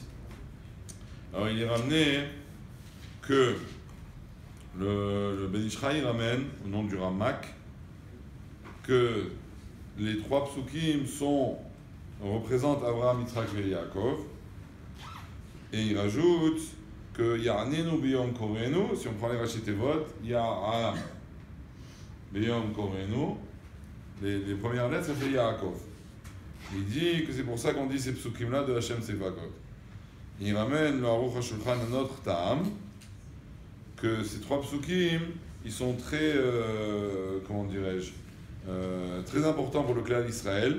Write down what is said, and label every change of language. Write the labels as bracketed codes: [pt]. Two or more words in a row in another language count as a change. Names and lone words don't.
[fr] Alors il est ramené que le Ben Ishraï ramène, au nom du Ramak, que les trois psukim représentent Abraham, Yitzhak et Yaakov. Et il rajoute que [he] יעננו ביום קראנו, [fr] si on prend les [he] ראשי תבות, יע ביום קראנו, [fr] les premières lettres ça fait Yaakov. Il dit que c'est pour ça qu'on dit ces psukim-là de Hashem Tsevaot. Il ramène le Aruch HaShulchan à notre Ta'am, que ces trois psukim, ils sont très, comment dirais-je, très importants pour le clan d'Israël.